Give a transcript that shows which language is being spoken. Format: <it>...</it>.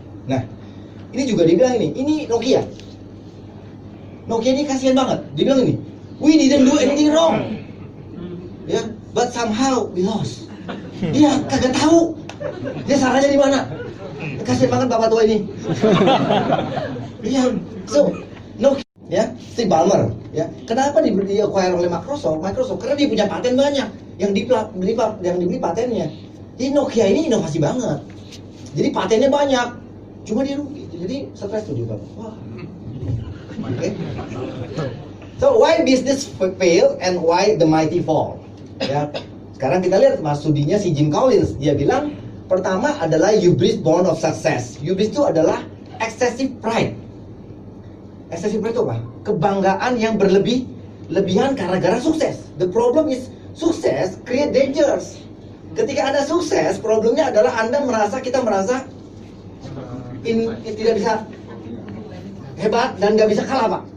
<id>Nah, ini juga dibilang ini Nokia. Nokia ini kasihan banget. Dia bilang ini,</id> <en>we didn't do anything wrong.</en> <id>Ya,</id> <en>but somehow we lost.</en> <id>Dia kagak tahu. Dia salahnya di mana? Kasihan banget bapak tua ini. Iya, so Nokia, ya, Steve Ballmer, ya. Kenapa di acquire oleh Microsoft? Karena dia punya paten banyak yang dibeli patennya. Jadi Nokia ini inovasi banget. Jadi patennya banyak. Cuma dia rugi. Jadi stres tuh juga. Wah. Okay.</id> <en>So why business fail and why the mighty fall?</en> <id>Ya. Sekarang kita lihat studinya si Jim Collins. Dia bilang pertama adalah</id> <en>hubris born of success.</en> <id>Hubris itu adalah excessive pride. Excessive pride itu apa? Kebanggaan yang lebihan karena gara sukses.</id> <en>The problem is success create dangers.</en> <id>Ketika Anda sukses, problemnya adalah kita merasa tidak bisa hebat dan nggak bisa kalah, Pak.</id>